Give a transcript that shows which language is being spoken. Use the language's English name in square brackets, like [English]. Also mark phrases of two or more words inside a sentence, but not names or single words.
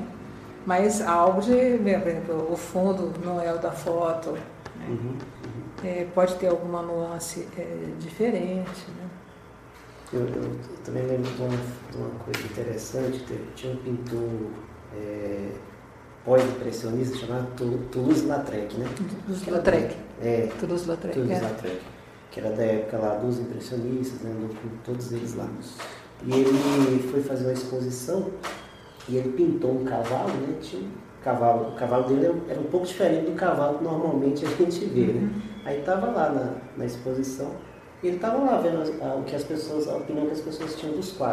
[Portuguese] Mas algo de, por exemplo, o fundo não é o da foto. Né? Pode ter alguma nuance diferente. Né? Eu também lembro de uma coisa interessante, tinha um pintor pós-impressionista chamado Toulouse-Lautrec, né? Toulouse-Lautrec. Toulouse-Lautrec, que era da época lá dos impressionistas, né? Com todos eles lá. E ele foi fazer uma exposição e ele pintou um cavalo, né? Tinha o cavalo dele era um pouco diferente do cavalo que normalmente a gente vê, né? Aí estava lá na exposição. E ele estava lá vendo a opinião que as pessoas tinham dos quadros.